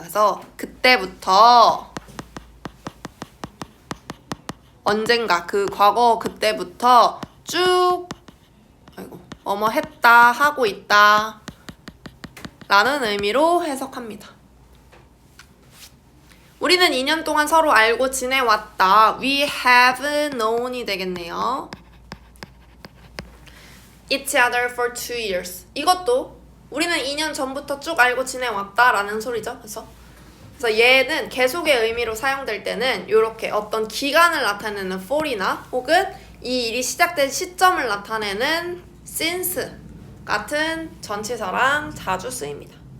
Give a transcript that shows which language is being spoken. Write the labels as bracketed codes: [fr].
[ko] 그래서 그때부터 언젠가 그 과거 그때부터 쭉 뭐뭐 했다, 하고 있다 라는 의미로 해석합니다. 우리는 2년 동안 서로 알고 지내왔다. [en] We have known [ko] 이 되겠네요. [en] each other for 2 years. [ko] 이것도 우리는 2년 전부터 쭉 알고 지내왔다 라는 소리죠. 그래서 얘는 계속의 의미로 사용될 때는 이렇게 어떤 기간을 나타내는 for이나 혹은 이 일이 시작된 시점을 나타내는 since 같은 전치사랑 자주 쓰입니다.